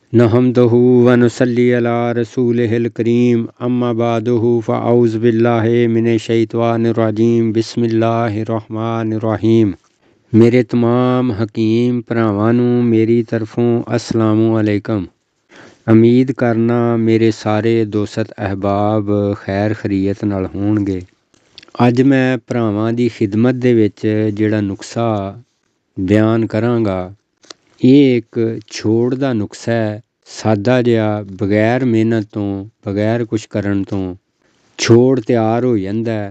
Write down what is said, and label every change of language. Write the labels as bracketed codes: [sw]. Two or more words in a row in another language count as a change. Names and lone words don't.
[ar] نحمده ونصلي على رسوله الكريم أما بعده فأعوذ بالله من الشيطان الرجيم بسم الله الرحمن الرحيم. [pa] میرے تمام حکیم بھراواں نوں میری طرفوں [ar] السلام عليكم. [pa] امید کرنا میرے سارے دوست احباب خیر خیریت نال ہون گے. اج میں بھراواں دی خدمت دے وچ جیہڑا نسخہ بیان کراں گا، یہ ایک چھوڑ دا نسخہ ہے، سادہ جیہا، بغیر محنت تو، بغیر کجھ کرن تو چھوڑ تیار ہو جاندا ہے.